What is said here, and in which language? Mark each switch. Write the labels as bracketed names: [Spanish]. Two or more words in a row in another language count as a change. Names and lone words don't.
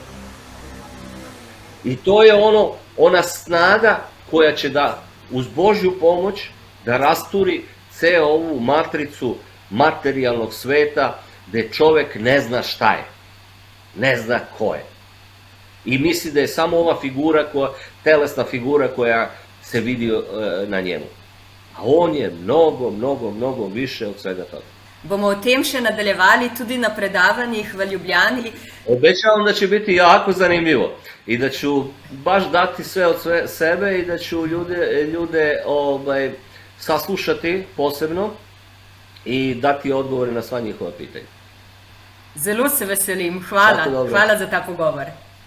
[Serbian] I to je ona snaga koja će da, uz Božju pomoć, da rasturi ceo ovu matricu materijalnog sveta, gde čovek ne zna šta je, ne zna ko je. I misli da je samo ova figura, telesna figura koja se vidi na njemu. A on je mnogo, mnogo, mnogo više od svega toga. [Slovenian] Bomo o tem še nadaljevali tudi na predavanjih v Ljubljani. [Serbian] Obećavam da će biti jako zanimljivo i da ću baš dati sve od sebe i da ću ljude saslušati posebno i dati odgovore na sva njihova pitanja. [Slovenian] Zelo se veselim. Hvala za ta pogovor.